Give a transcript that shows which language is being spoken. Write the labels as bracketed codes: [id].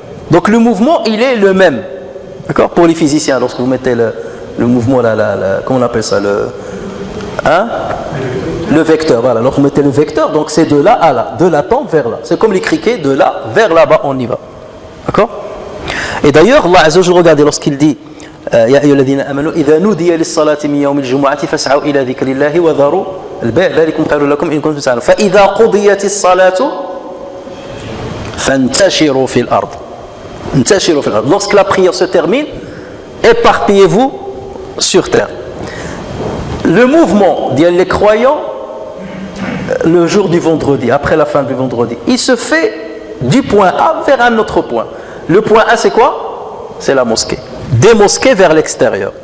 [fr] Donc le mouvement, il est le même. D'accord? Pour les physiciens, lorsque vous mettez le mouvement, comment on appelle ça? Le vecteur, voilà. Lorsque vous mettez le vecteur, donc c'est de là à là, de la tombe vers là. C'est comme les criquets, de là vers là-bas, on y va. D'accord? Et d'ailleurs, Allah Azza wa Jalla, regardez, lorsqu'il dit [ar] يا أيها الذين آمنوا إذا نودي للصلاة من يوم الجمعة فاسعوا إلى ذكر الله وذروا البيع ذلكم خير لكم إن كنتم تعلمون فإذا قضيت الصلاة فانتشروا في الأرض. انتشروا في الأرض. [fr] Lorsque la prière se termine, éparpillez-vous sur terre. Le mouvement des croyants le jour du vendredi, après la fin du vendredi, il se fait du point A vers un autre point. Le point A, c'est quoi? C'est la mosquée. Des mosquées vers l'extérieur.